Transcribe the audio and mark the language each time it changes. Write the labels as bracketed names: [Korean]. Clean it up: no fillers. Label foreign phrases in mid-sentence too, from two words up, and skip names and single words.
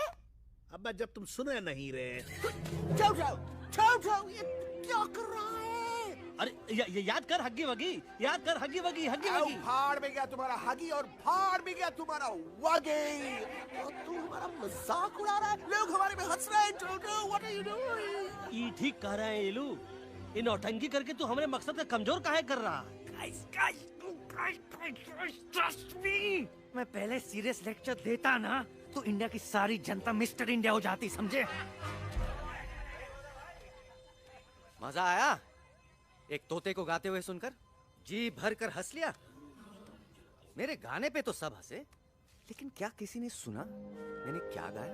[Hindi] अब जब तुम सुने नहीं रहे। जाओ जाओ जाओ जाओ, ये क्या कर रहा है? अरे ये याद कर हग्गी वगी, याद कर हग्गी वगी, हग्गी वगी। भाड़ में गया तुम्हारा हगी और भाड़ में गया तुम्हारा वगी। और तू हमारा मजाक उड़ा रहा है, लोग हमारे में हंस रहे हैं। [English] What are you doing? [Hindi] ये ठीक कह रहे हैं येलू, इन नौटंकी करके तू हमारे मकसद का कमजोर काहे कर रहा? [English] Trust me, [Hindi] मैं पहले [English] serious lecture [Hindi] देता ना तो इंडिया की सारी जनता मिस्टर इंडिया हो जाती, समझे? मजा आया एक तोते को गाते हुए सुनकर? जी भर कर हंस लिया। मेरे गाने पे तो सब हंसे, लेकिन क्या किसी ने सुना मैंने क्या गाया?